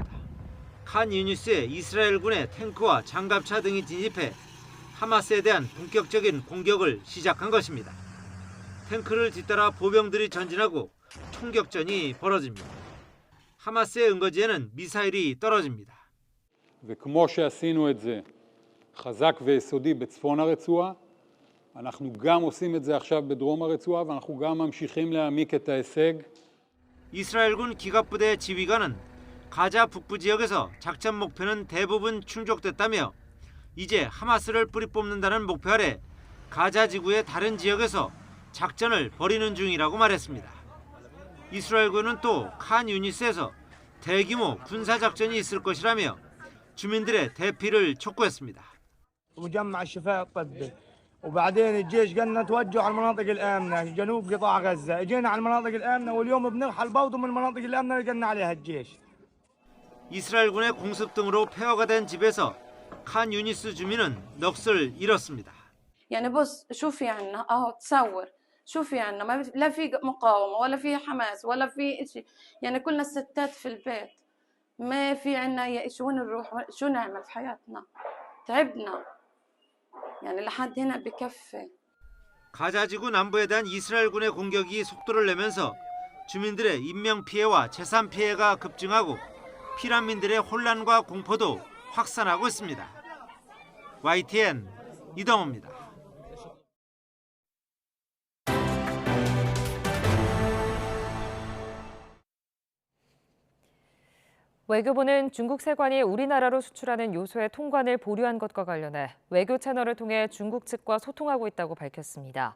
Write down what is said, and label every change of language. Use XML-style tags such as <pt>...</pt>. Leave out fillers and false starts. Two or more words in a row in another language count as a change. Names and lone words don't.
<ko>칸 유니스에 이스라엘군의 탱크와 장갑차 등이 진입해 하마스에 대한 본격적인 공격을 시작한 것입니다. 탱크를 뒤따라 보병들이 전진하고 총격전이 벌어집니다. 하마스의 은거지에는 미사일이 떨어집니다.</ko> <he>וכמו שעשינו את זה חזק ויסודי בצפון הרצועה, אנחנו גם עושים את זה עכשיו בדרום הרצועה ואנחנו גם ממשיכים להעמיק את ההישג.</he> <ko>이스라엘군 기갑부대 지휘관은 가자 북부 지역에서 작전 목표는 대부분 충족됐다며 이제 하마스를 뿌리 뽑는다는 목표 아래 가자 지구의 다른 지역에서 작전을 벌이는 중이라고 말했습니다. 이스라엘군은 또 칸 유니스에서 대규모 군사 작전이 있을 것이라며 주민들의 대피를 촉구했습니다.</ko> <ar>مجمع الشفاء الطبي وبعدين الجيش قالنا توجهوا على المناطق الآمنة جنوب قطاع غزة اجينا على المناطق الآمنة واليوم بنرحل برضه من المناطق الآمنة اللي قلنا عليها الجيش.</ar> <ko>이스라엘군의 공습 등으로 폐허가 된 집에서 칸 유니스 주민은 넋을 잃었습니다.</ko> <ar>يعني بص شو في عنا تصور شو في عنا ما لا في مقاومة ولا في حماس ولا في شيء يعني كلنا الستات في البيت ما في عنا شو نروح شو نعمل في حياتنا تعبنا يعني لحد هنا بكفي.</ar> <ko>가자지구 남부에 대한 이스라엘군의 공격이 속도를 내면서 주민들의 인명 피해와 재산 피해가 급증하고 피난민들의 혼란과 공포도 확산하고 있습니다. YTN 이동호입니다. 외교부는 중국 세관이 우리나라로 수출하는 요소의 통관을 보류한 것과 관련해 외교 채널을 통해 중국 측과 소통하고 있다고 밝혔습니다.</ko>